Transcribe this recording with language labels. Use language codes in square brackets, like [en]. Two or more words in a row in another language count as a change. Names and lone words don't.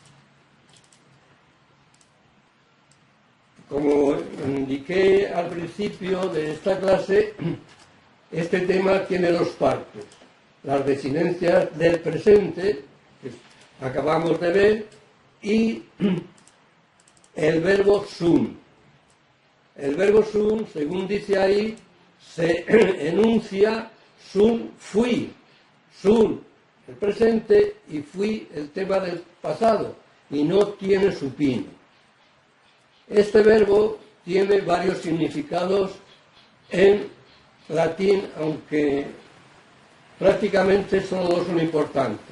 [es] Como indiqué al principio de esta clase, este tema tiene dos partes. Las desinencias del presente, que acabamos de ver, y el verbo sum. El verbo sum, según dice ahí, se enuncia [la] sum fui. [es] Sum el presente y fui el tema del pasado, y no tiene supino. Este verbo tiene varios significados en latín, aunque prácticamente solo dos son importantes.